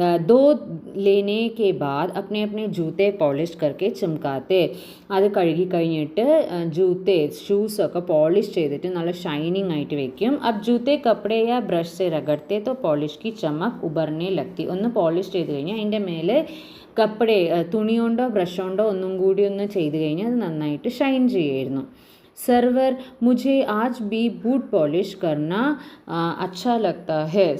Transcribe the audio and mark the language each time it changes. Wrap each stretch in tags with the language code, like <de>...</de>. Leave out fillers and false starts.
<hi>दो लेने के बाद अपने अपने जूते पॉलिश करके चमकाते.</hi> <ml>അത് കഴുകി കഴിഞ്ഞിട്ട് ജൂത്തെ ഷൂസൊക്കെ പോളിഷ് ചെയ്തിട്ട് നല്ല ഷൈനിങ് ആയിട്ട് വെക്കും.</ml> <hi>अब जूते कपड़े या ब्रश से रगड़ते तो पॉलिश की चमक उभरने लगती.</hi> <ml>ഒന്ന് പോളിഷ് ചെയ്ത് കഴിഞ്ഞാൽ അതിൻ്റെ മേലെ കപ്പടെ തുണി കൊണ്ടോ ബ്രഷ് കൊണ്ടോ ഒന്നും കൂടി ഒന്ന് ചെയ്ത് കഴിഞ്ഞാൽ അത് നന്നായിട്ട് ഷൈൻ ചെയ്യുമായിരുന്നു.</ml> <hi>सर्वर मुझे आज भी बूट पॉलिश करना अच्छा लगता है.</hi>